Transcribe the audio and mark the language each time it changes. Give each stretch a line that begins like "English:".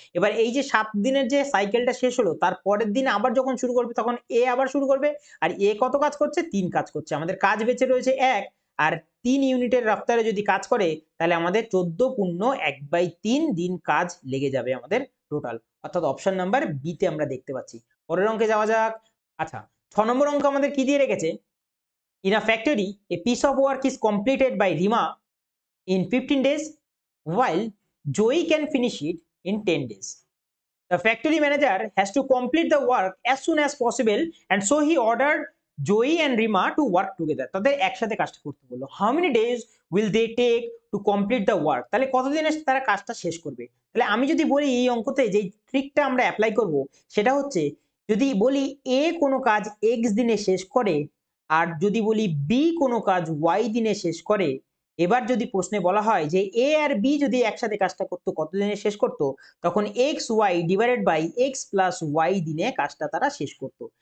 Bangla: এবার এই যে 7 দিনের যে সাইকেলটা শেষ হলো, তার পরের দিন আবার যখন শুরু করবে তখন A আবার শুরু করবে। আর A কত কাজ করছে? 3 কাজ করছে। আমাদের কাজ বেঁচে রয়েছে 1, আর 3 ইউনিটের রফতারে যদি কাজ করে তাহলে আমাদের 14 পূর্ণ 1/3 দিন কাজ লেগে যাবে আমাদের টোটাল। অর্থাৎ অপশন নাম্বার B তে আমরা দেখতে পাচ্ছি। পরের অঙ্কে যাওয়া যাক। আচ্ছা, 6 নম্বর অঙ্ক আমাদের কি দিয়ে রেখেছে?
English: In a factory, a piece of work is completed by Rima in 15 days, while Joey can finish it in 10 days. The factory manager has to complete the work as soon as possible, and so he ordered Joey and Rima to work together.
Bangla: তাদের একসাথে কাজটা করতে বললো।
English: How many days will they take to complete the work?
Bangla: তাহলে কতদিনে তারা কাজটা শেষ করবে? তাহলে আমি যদি বলি এই অঙ্কতে যে ট্রিকটা আমরা অ্যাপ্লাই করব সেটা হচ্ছে, যদি বলি A কোনো কাজ X দিনে শেষ করে আর যদি বলি B কোনো কাজ Y দিনে শেষ করে, এবার যদি প্রশ্নে বলা হয় যে A আর B যদি একসাথে কাজটা করতো কত দিনে শেষ করতো, তখন XY divided by X plus Y দিনে কাজটা তারা শেষ করতো।